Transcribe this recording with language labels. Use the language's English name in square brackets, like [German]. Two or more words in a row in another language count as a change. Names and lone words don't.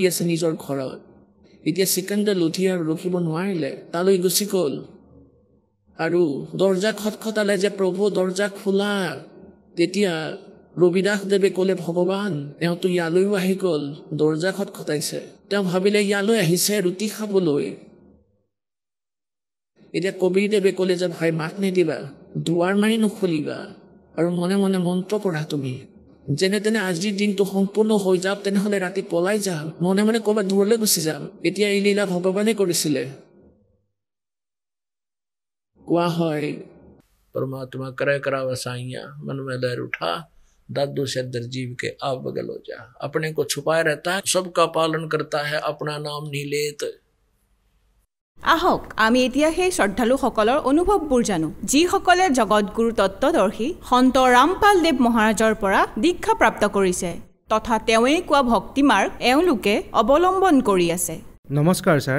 [Assamese] আছে নিজৰ ঘৰত এতিয়া সিকান্দাৰ লোধি আৰু ৰখিব নোৱাৰিলে তালৈ গুচি গ'ল আৰু দৰ্জা খটখটালে যে প্ৰভু দৰ্জা খোলা তেতিয়া ৰবিদাস দেৱে ক'লে ভগৱান তেওঁতো ইয়ালৈও আহি গ'ল দৰ্জা খটখটাইছে তেওঁ ভাবিলে ইয়ালৈ আহিছে ৰুটি খাবলৈ এতিয়া কবিৰদেৱে ক'লে যে ভাই মাত নিদিবা, দুৱাৰ মাৰি নুখুলিবা আৰু মনে মনে মন্ত্ৰ পঢ়া তুমি। যেনে তেনে আজিৰ দিনটো সম্পূৰ্ণ হৈ যাওক, তেনেহ'লে ৰাতি পলাই যাম, মনে মনে ক'ৰবাত দূৰলৈ গুচি যাম। এতিয়া এই লীলা ভগৱানে কৰিছিলে। কোৱা হয় [Hindi] परमात्मा करे करावा साइया, मन में लहर उठा, दादू से दरजीव के आप बगल हो जा। अपने को छुपाए रहता है, सबका पालन करता है, अपना नाम नहीं लेत। [Assamese] আহক আমি এতিয়া সেই শ্ৰদ্ধালুসকলৰ অনুভৱবোৰ জানো, যিসকলে জগতগুৰু তত্ত্বদৰ্শী সন্ত ৰামপাল দেৱ মহাৰাজৰ পৰা দীক্ষা প্ৰাপ্ত কৰিছে তথা তেওঁৱেই কোৱা ভক্তি মাৰ্গ এওঁলোকে অৱলম্বন কৰি আছে। নমস্কাৰ ছাৰ।